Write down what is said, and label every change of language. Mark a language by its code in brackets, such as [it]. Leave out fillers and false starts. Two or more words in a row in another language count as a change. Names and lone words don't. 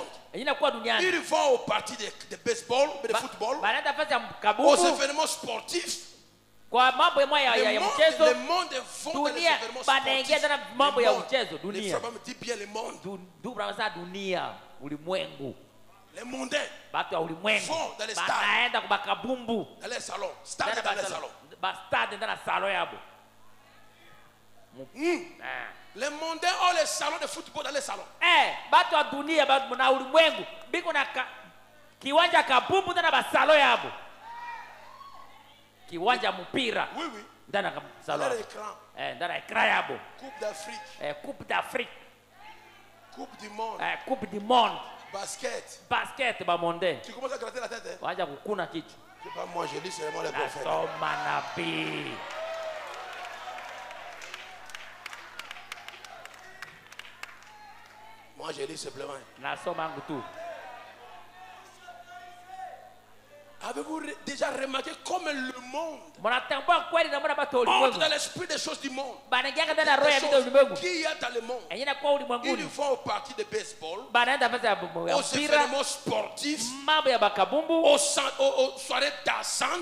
[fr] Ils vont aux parties de baseball, de football, aux événements sportifs. Le monde vont dans les événements sportifs. Les femmes disent bien le monde. Les mondains [sw] batu wa ulimwengu [fr] vont dans les stades, [sw] banaenda kwa kabumbu [fr] dans les salons, stade dans les salons. Stade dans la salon yabo. Les mondains ont les salons de football dans les salons. [sw] Batu wa dunia na ulimwengu biko na kiwanja kabumbu ndana ba salon yabo. Kiwanja mpira. [fr] Oui, oui. [sw] Ndana salon. Ndana ekran yabo. [fr] Coupe d'Afrique. Coupe d'Afrique. Coupe du monde. Coupe du monde. Basket. Basket ba monde. Tu commences à gratter la tête, hein? [sw] Waja kukuna kitu. [fr] Je sais pas, moi je lis seulement les prophètes. [sw] Nasoma nabii. [fr] Moi je lis simplement. [sw] Nasoma yangu tu. [fr] Avez-vous déjà remarqué comme le monde entre dans l'esprit des choses du monde, des choses qu'il y a dans le monde? Ils vont au parti de baseball, aux événements sportifs, aux soirées dansantes.